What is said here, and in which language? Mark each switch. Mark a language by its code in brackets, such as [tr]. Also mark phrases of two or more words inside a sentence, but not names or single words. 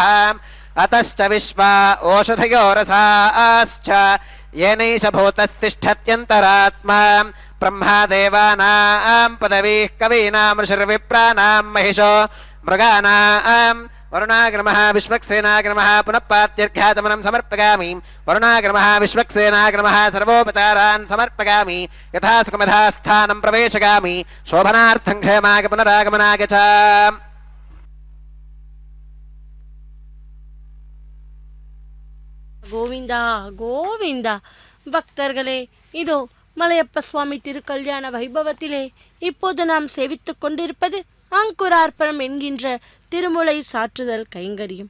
[sa] अतश्च विश्वा ओषधयो रसाश्च येनैष भूतस्तिष्ठत्यन्तरात्मा ब्रह्मा देवानां पदवीः कवीनां ऋषिर्विप्राणां महिषो मृगाणां वरुणाग्रमः विश्वक्सेनाग्रमः पुनः पात्यर्घ्याचमनं समर्पयामि वरुणाग्रमः विश्वक्सेनाग्रमः सर्वोपचारान् समर्पयामि यथा सुखमथा स्थानं प्रवेशयामि शोभनार्थं क्षेमाय पुनरागमनाय च [ta] கோவிந்தா கோவிந்தா. பக்தர்களே, இதோ மலையப்ப சுவாமி திருக்கல்யாண வைபவத்திலே இப்போது நாம் சேவித்துக் கொண்டிருப்பது அங்குரார்ப்பணம் என்கின்ற திருமுலை சாற்றுதல் கைங்கரியம்.